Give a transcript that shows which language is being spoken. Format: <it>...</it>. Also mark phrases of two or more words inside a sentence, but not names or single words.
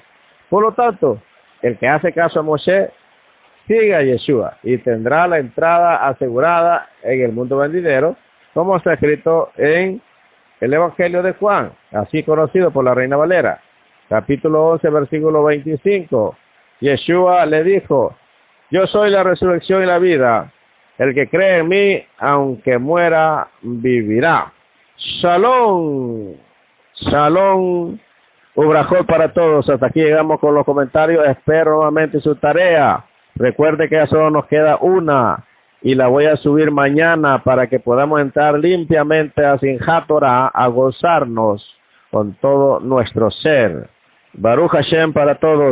<es>Por lo tanto, el que hace caso a Moshe, sigue a Yeshua y tendrá la entrada asegurada en el mundo venidero, como está escrito en el Evangelio de Juan, así conocido por la Reina Valera, capítulo 11, versículo 25. Yeshua le dijo, yo soy la resurrección y la vida. El que cree en mí, aunque muera, vivirá.</es> <he>שלום. שלום.</he> <es>Ubrajot para todos. Hasta aquí llegamos con los comentarios. Espero nuevamente su tarea. Recuerde que ya solo nos queda una. Y la voy a subir mañana para que podamos entrar limpiamente a Simchat Torah, a gozarnos con todo nuestro ser.</es> <he>ברוך השם</he> <es>para todos.</es>